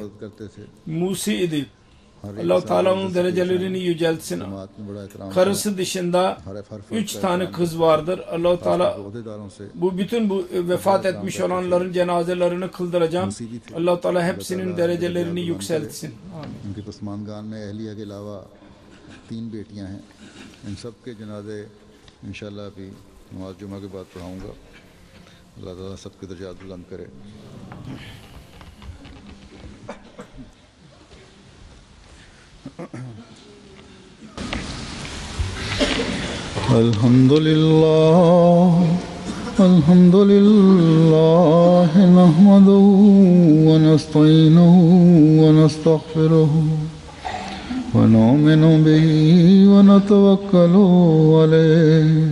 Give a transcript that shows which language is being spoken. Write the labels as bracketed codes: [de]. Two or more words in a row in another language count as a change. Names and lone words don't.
[tr] Musi idi. Allah-u Teala onun derecelerini yüceltsin. Karısı dışında 3 tane kız vardır. Allah-u Teala bütün bu vefat etmiş olanların cenazelerini kıldıracağım. Allah-u Teala hepsinin derecelerini yükseltsin. [ur] ان شاء اللہ ابھی نماز جمعہ کے بعد پڑھاؤں گا اللہ تعالیٰ سب کے درجات بلند کرے [ar] الحمد لله نحمده و نستعينه و نستغفره ونؤمن به ونتوكل عليه